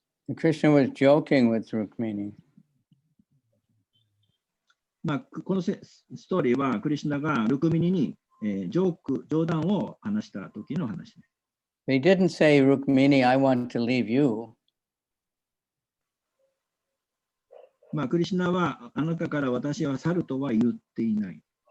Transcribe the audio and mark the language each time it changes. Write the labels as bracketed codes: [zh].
[en] Krishna was joking with Rukmini. [ja] まあ、このストーリーは、クリシュナがルクミニに、冗談を話した時の話です。 [en] They didn't say, Rukmini, I want to leave you. [ja] まあ、クリシュナはあなたから私は去るとは言っていない。